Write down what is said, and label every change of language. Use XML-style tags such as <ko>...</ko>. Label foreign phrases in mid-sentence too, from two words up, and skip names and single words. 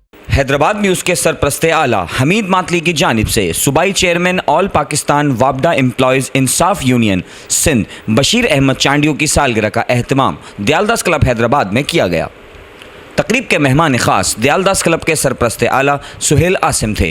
<ur>حیدرآباد نیوز کے سرپرست اعلیٰ حمید ماتلی کی جانب سے صوبائی چیئرمین آل پاکستان واپڈا ایمپلائز انصاف یونین سندھ بشیر احمد چانڈیو کی سالگرہ کا اہتمام دیال داس کلب حیدرآباد میں کیا گیا. تقریب کے مہمان خاص دیال داس کلب کے سرپرست اعلیٰ سہیل عاصم تھے.</ur>